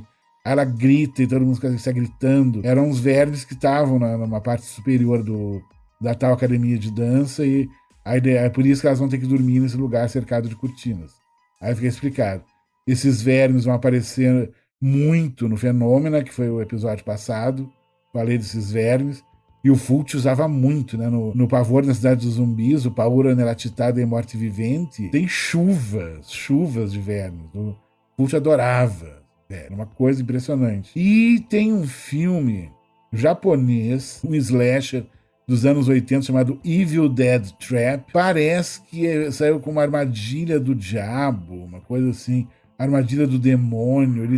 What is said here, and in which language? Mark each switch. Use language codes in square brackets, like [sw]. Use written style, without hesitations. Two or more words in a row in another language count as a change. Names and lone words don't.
[pt] Aí ela grita e todo mundo está gritando. Eram os vermes que estavam numa parte superior da tal academia de dança, e aí é por isso que elas vão ter que dormir nesse lugar cercado de cortinas. Aí fica explicado. Esses vermes vão aparecer muito no Fenômena, que foi o episódio passado, falei desses vermes, e o Fulci usava muito, né? No Pavor na Cidade dos Zumbis, o Paura nella città dei morti viventi, tem chuvas de vermes. O Fulci adorava, era uma coisa impressionante. E tem um filme japonês, um slasher dos anos 80, chamado Evil Dead Trap. Parece que saiu com uma armadilha do diabo, uma coisa assim, armadilha do demônio.